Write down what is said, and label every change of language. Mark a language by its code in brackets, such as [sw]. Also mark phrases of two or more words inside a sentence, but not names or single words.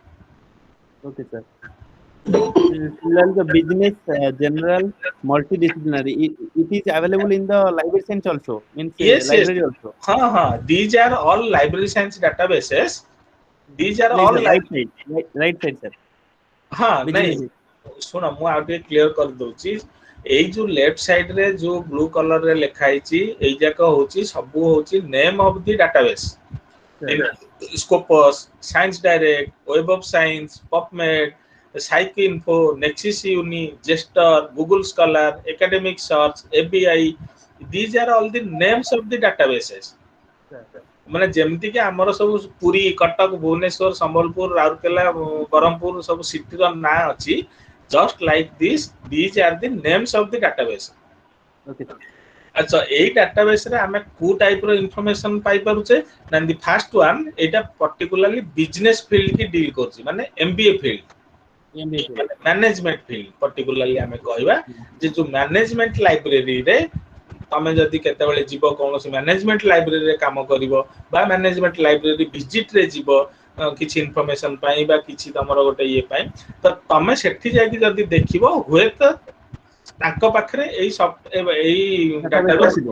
[en] Okay, sir. Similarly, the business general multidisciplinary. It is available in the library science also. Means Yes, library also. These are all library science databases. These are Please, all sir, right side, sir. [or] ନାଇଁ [en] Business. [or] ଶୁଣ ମୁଁ ଆଉ ଟିକେ କ୍ଲିୟର କରିଦଉଛି ଏଇ ଯୋଉ [en] left side [or] ରେ ଯୋଉ [en] blue colour [or] ରେ ଲେଖା ହେଇଛି ଏଇ ଯାକ ହଉଛି ସବୁ ହଉଛି [en] name of the database [or] ସ୍କୋପସ୍ ସାଇନ୍ସ ଡାଇରେକ୍ଟ ୱେବ ଅଫ ସାଇନ୍ସ ପପମେଡ୍ ସାଇକି ଇନଫୋ ନେକ୍ସିସ୍ ୟୁନି ଜେଷ୍ଟର ଗୁଗଲ ସ୍କଲାର ଏକାଡେମିକ ସର୍ଚ୍ଚ ଏବିଆଇ [en] these are all the names of the databases. [or] ମାନେ ଯେମିତି କି ଆମର ସବୁ ପୁରୀ କଟକ ଭୁବନେଶ୍ୱର ସମ୍ବଲପୁର ରାଉରକେଲା ବ୍ରହ୍ମପୁର ସବୁ ସିଟିର ନାଁ ଅଛି [en] just like this these are the names of the database. Okay. [or] ଆଚ୍ଛା ଏଇ ଡାଟାବେସ୍ ରେ ଆମେ କୋଉ ଟାଇପ ର ଇନଫର୍ମେସନ ପାଇ ପାରୁଛେ ନା [en] the first one [or] ଏଇଟା particularly [en] business field [or] କି ଡିଲ୍ କରୁଛି ମାନେ [en] MBA field management field [or] particularly ଆମେ କହିବା ଯେ ଯୋଉ [en] management library [or] ତମେ ଯଦି କେତେବେଳେ ଯିବ କୌଣସି [en] management library [or] କାମ କରିବ ବା [en] management library visit [or] ରେ ଯିବ କିଛି ଇନଫର୍ମେସନ ପାଇଁ ବା କିଛି ତମର ଗୋଟେ ଇଏ ପାଇଁ ତ ତମେ ସେଠି ଯାଇକି ଯଦି ଦେଖିବ ହୁଏତ ତାଙ୍କ ପାଖରେ ଏଇ ଡାଟାବେସ୍